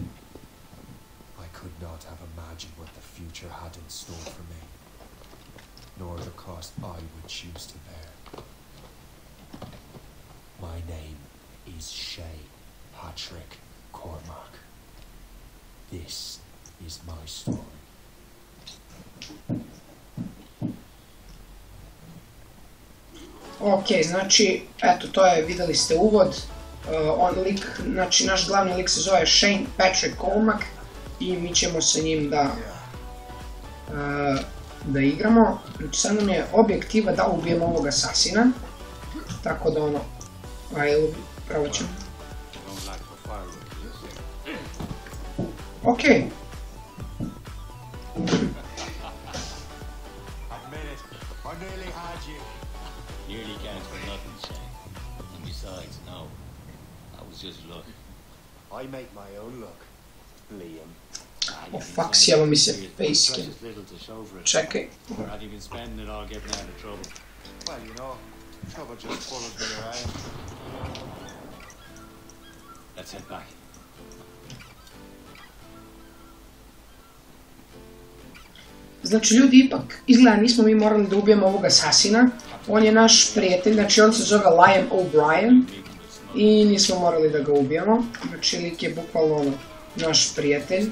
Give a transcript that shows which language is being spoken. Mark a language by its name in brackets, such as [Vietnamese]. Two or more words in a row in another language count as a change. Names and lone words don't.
[English] I could not have imagined what the future had in store for me, nor the cost I would choose to bear. My name is Shay Patrick Cormac. This is my story. [Serbian] Ok, znači, eto, to je, videli ste uvod. On lik, znači naš glavni lik se zove Shane Patrick Cormac i mi ćemo sa njim da igramo. Znači sad nam je objektiva da ubijemo ovog asasina, tako da ono, ajde, pravo ćemo. Ok. [English] Just look. I make my own luck, Liam. Oh fuck, [Serbian] sjelo mi se facecam. Čekaj. [English] Have you been spending it all getting out of trouble? Well, you know, trouble just follows me around. Let's head back. [Serbian] Znači ljudi, ipak izgleda nismo mi morali da ubijemo ovog asasina. On je naš prijatelj, znači on se zove Liam O'Brien. I nismo morali da ga ubijemo, znači lik je bukvalno ono, naš prijatelj.